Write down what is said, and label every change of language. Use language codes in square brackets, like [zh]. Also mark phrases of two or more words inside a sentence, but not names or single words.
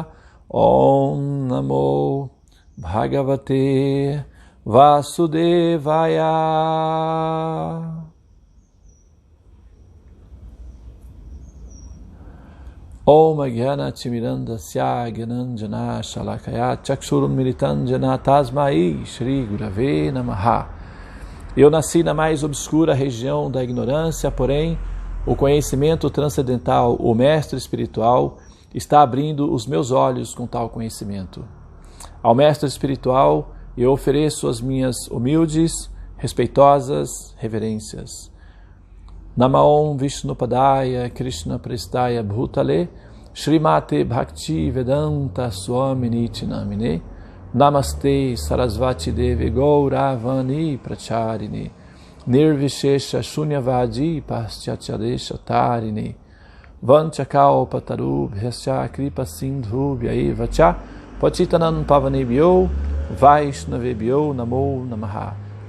[sa] Om Namo Bhagavate Vasudevaya. Om Jnana Timirandasya Gyananjana Shalakaya Chakshurun Militanjana Tasmai Shri Gurave Namaha. [pt] Eu nasci na mais obscura região da ignorância, porém o conhecimento transcendental, o mestre espiritual, está abrindo os meus olhos com tal conhecimento. Ao mestre espiritual eu ofereço as minhas humildes, respeitosas reverências. [sa] Namaon Vishnupadaya Krishna Prestaya Bhutale Srimate Bhakti Vedanta Swamini Namine Namaste Sarasvati Devi Gauravani Pracharini Nirvishesha Shunyavadi Paschatyadesh Tarini Vanchakalpataru Bhyascha Kripa Sindhu Vyaivacha Patitanam Pavanebhyo Vaishnavebhyo Namo Namaha.